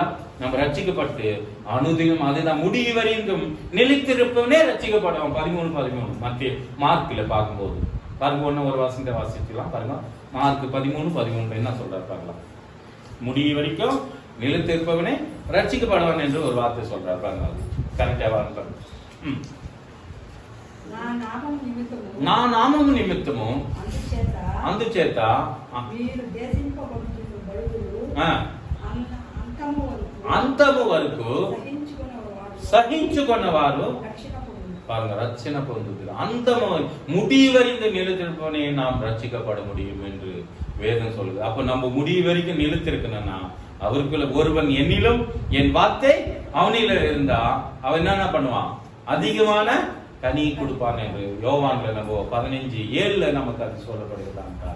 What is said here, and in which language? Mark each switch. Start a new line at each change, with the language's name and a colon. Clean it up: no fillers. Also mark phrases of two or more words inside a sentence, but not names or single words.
Tamil: நம்ம ரட்சிக்கப்பட்டு அனுதினம் அதுதான் முடிவு வரையும் நிலைத்திருப்பவனே ரட்சிக்கப்படும். 13 மத்திய மார்க்ல பார்க்கும்போது பாருங்க, ஒன்னு ஒரு வசனத்தை வாசிக்கலாம் பாருங்க. மார்க் 13:13 என்ன சொல்றாரு பார்க்கலாம். முடிவு வரைக்கும் நிலைத்திருப்பவனே ரட்சிக்கப்படுவான் என்று ஒரு வார்த்தை சொல்றாரு பாருங்க. அது கரெக்டா வாங்க.
Telugu: నా నామము నిమిత్తము అందుచేత అంతము వరకు సహించుకున్నవారు
Tamil: பாருங்க ரட்சண பொருந்துது. அந்த முடிவறிந்து நிலைத்திருப்பவனே நாம் ரட்சிக்கப்பட முடியும் என்று வேதம் சொல்லுது. அப்ப நம்ம முடிவு வரைக்கும் நிலைத்திருக்கணும்னா அவருக்குள்ள ஒருவன் என்னிலும் என் வார்த்தை அவனில இருந்தா அவன் என்ன பண்ணுவான், அதிகமான கனி கொடுப்பான் என்று யோவான்ல நம்ம 15:7 நமக்கு அது சொல்லப்படுகிறான்.